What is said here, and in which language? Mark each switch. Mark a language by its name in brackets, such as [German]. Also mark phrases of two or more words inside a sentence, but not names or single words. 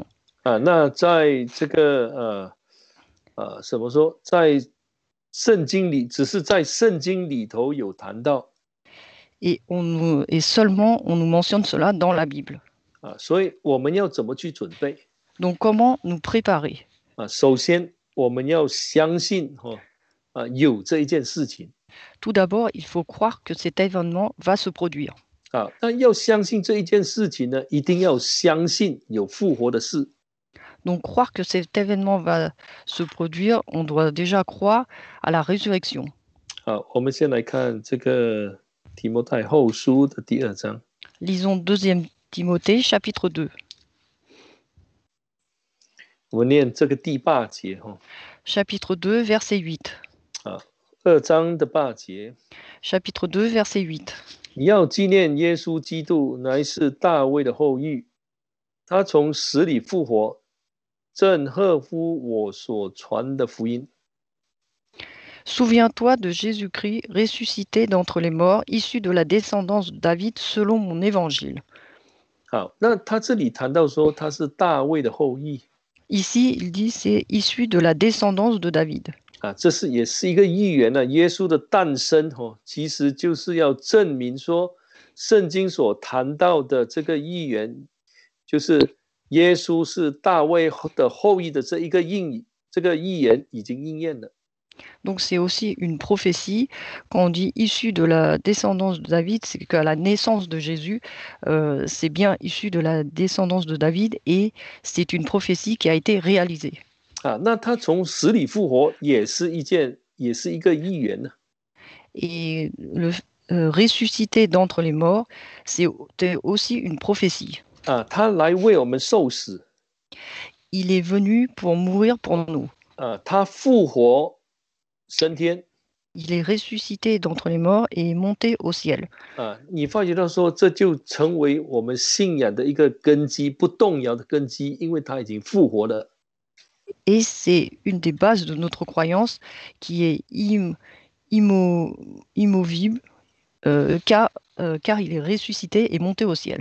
[Chinese] 那在这个怎么说，在圣经里，只是在圣经里头有谈到。 [French] Et seulement on nous mentionne cela dans la Bible. [Chinese] 所以我们要怎么去准备？ [French] Donc comment nous préparer? [Chinese] 首先我们要相信有这一件事情。 [French] Tout d'abord, il faut croire que cet événement va se produire. [Chinese] 那要相信这一件事情呢，一定要相信有复活的事。 [French] Donc croire que cet événement va se produire, on doit déjà croire à la résurrection. [Chinese] 我们先来看这个提摩太后书的第2章。 [French] Lisons 2 Timothée, chapitre 2. [Chinese] 我们念这个第8节 [French] Chapitre 2, verset 8. [Chinese] 2 章的8节。 [French] Chapitre 2, verset 8. [Chinese] 你要纪念耶稣基督乃是大卫的后裔，他从死里复活，正合乎我所传的福音。 [French] Souviens-toi de Jésus-Christ ressuscité d'entre les morts, issu de la descendance de David selon mon évangile. [Chinese] 那他这里谈到说他是大卫的后裔。 [French] Ici, il dit c'est issu de la descendance de David. [Chinese] 这也是一个预言耶稣的诞生其实就是要证明说圣经所谈到的这个预言，就是耶稣是大卫的后裔的这个预言已经应验了。 [French] Donc c'est aussi une prophétie. Quand on dit issu de la descendance de David, c'est qu'à la naissance de Jésus, c'est bien issu de la descendance de David et c'est une prophétie qui a été réalisée. [Chinese] 那他从死里复活也是一个预言呢。 [French] Et le ressuscité d'entre les morts, c'est aussi une prophétie. [Chinese] 他来为我们受死。 [French] Il est venu pour mourir pour nous. [Chinese] 他复活升天。 [French] Il est ressuscité d'entre les morts et est monté au ciel. [Chinese] 你发觉到说这就成为我们信仰的一个根基，不动摇的根基，因为他已经复活了。 [French] Et c'est une des bases de notre croyance qui est immovible car il est ressuscité et monté au ciel.